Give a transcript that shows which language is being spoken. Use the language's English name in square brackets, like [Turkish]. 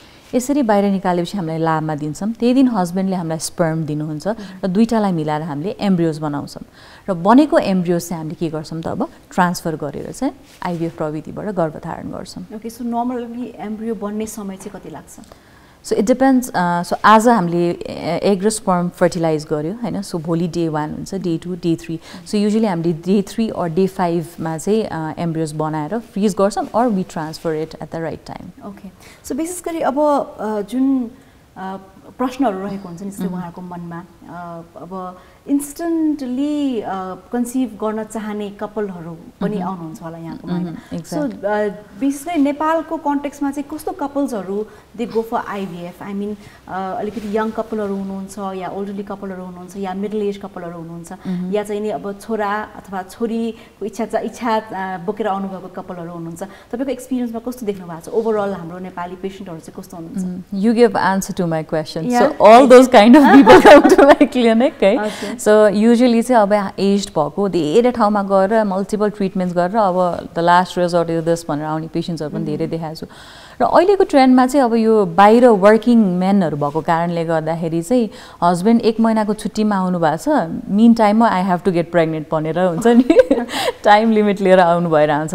[Nepali] यसरी बाहिर निकालेपछि हामीलाई ल्याबमा दिन्छौँ। त्यही दिन हस्बेन्डले हामीलाई स्पर्म दिनुहुन्छ र दुईटालाई मिलाएर हामीले एम्ब्रियोज बनाउँछौँ र बनेको एम्ब्रियोज चाहिँ हामीले के गर्छौँ त अब ट्रान्सफर गरेर चाहिँ आइभिएफ प्रविधिबाट गर्भधारण गर्छौँ। ओके, सो नर्मली एम्ब्रियो बन्ने समय चाहिँ कति लाग्छ? [English] So it depends. [Nepali] सो आज हामीले एग र स्पर्म फर्टिलाइज गर्यो होइन, सो भोलि डे 1 हुन्छ, डे 2, डे 3। सो युजली हामीले डे 3 और डे 5मा चाहिँ एम्ब्रियोज बनाएर फ्रिज गर्छौँ [English] और we transfer it at the right time. [Nepali] Okay, so विशेष गरी अब जुन प्रश्नहरू रहेको हुन्छ नि जस्तै उहाँहरूको मनमा अब इन्स्टेन्टली कन्सिभ गर्न चाहने कपलहरू पनि आउनुहुन्छ होला यहाँकोमा होइन। सो विशेष गरी नेपालको कन्टेक्स्टमा चाहिँ कस्तो कपल्सहरू [English] They go for IVF? I mean [Nepali] अलिकति यङ कपलहरू हुनुहुन्छ या ओल्डरली कपलहरू हुनुहुन्छ या मिडल एज कपलहरू हुनुहुन्छ या चाहिँ नि अब छोरा अथवा छोरीको इच्छा बोकेर आउनुभएको कपलहरू हुनुहुन्छ। तपाईँको एक्सपिरियन्समा कस्तो देख्नु भएको छ ओभरअल हाम्रो नेपाली पेसेन्टहरू चाहिँ कस्तो हुनुहुन्छ? [English] You give answer to my question. So all those kind of people come to my clinic, right? Okay. So usually [Nepali] चाहिँ अब एज्ड भएको धेरै ठाउँमा गएर मल्टिपल ट्रिटमेन्ट्स गरेर अब [English] the last resort is this [Nepali] भनेर आउने पेसेन्ट्सहरू पनि धेरै देखाएको छु। र अहिलेको ट्रेन्डमा चाहिँ अब यो बाहिर वर्किङ मेनहरू भएको कारणले गर्दाखेरि चाहिँ हस्बेन्ड 1 महिनाको छुट्टीमा आउनु भएको छ, मिन टाइममा [English] I have to get pregnant [Nepali] भनेर हुन्छ नि टाइम लिमिट लिएर आउनु भएर हुन्छ।